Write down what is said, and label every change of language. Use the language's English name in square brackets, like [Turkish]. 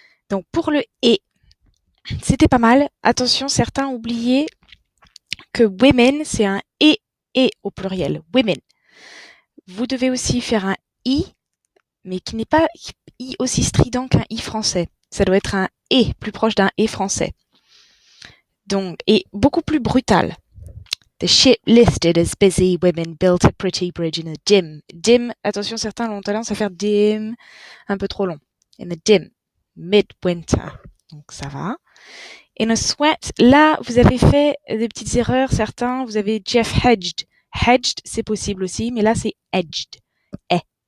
[French] Donc pour le et, c'était pas mal. Attention, certains oubliaient que women, c'est un et au pluriel. Women. Vous devez aussi faire un i, mais qui n'est pas i aussi strident qu'un i français. Ça doit être un et, plus proche d'un et français. Donc, et beaucoup plus brutal. [English] The ship listed as busy women built a pretty bridge in a dim. [French] Dim, attention, certains ont tendance à faire dim, un peu trop long. [English] In the dim, midwinter. [French] Donc ça va. [English] In a sweat, [French] là, vous avez fait des petites erreurs, certains, vous avez Jeff hedged. Hedged, c'est possible aussi, mais là, c'est edged. Eh.